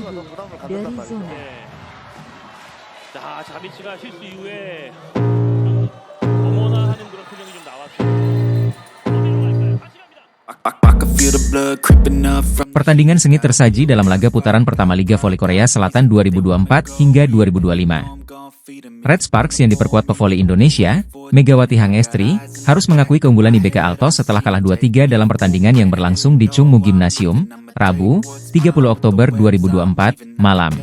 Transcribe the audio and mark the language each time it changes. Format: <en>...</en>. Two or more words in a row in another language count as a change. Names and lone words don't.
<id>dari zona.</id> <ko>자, 자미치가 실수 이후에 어머나 하는 그런 표정이 좀 나왔어요. 어디로 갈까요? 같이 갑니다.</ko> <id>Pertandingan sengit tersaji dalam laga putaran pertama Liga Voli Korea Selatan 2024 hingga 2025. Red Sparks yang diperkuat pevoli Indonesia, Megawati Hangestri, harus mengakui keunggulan IBK Altos setelah kalah 2-3 dalam pertandingan yang berlangsung di Chungmu Gymnasium, Rabu, 30 Oktober 2024, malam.</id>